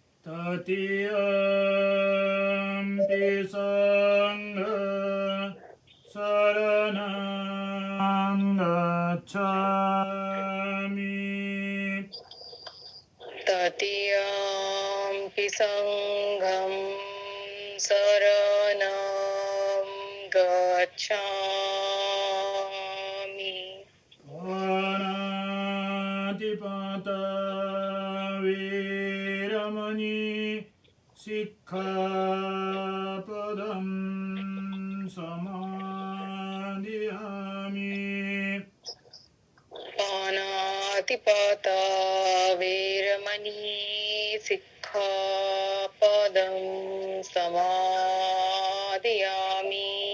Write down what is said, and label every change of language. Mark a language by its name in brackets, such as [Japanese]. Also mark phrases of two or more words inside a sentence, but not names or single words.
[Pali] तृतीयम्पि संघं शरणं गच्छामि तृतीयम्पि संघं शरणं गच्छामि पानातिपाता वीरमणि सिक्खापदं समादियामि पानातिपाता वीरमणि सिक्खापदं समादयामि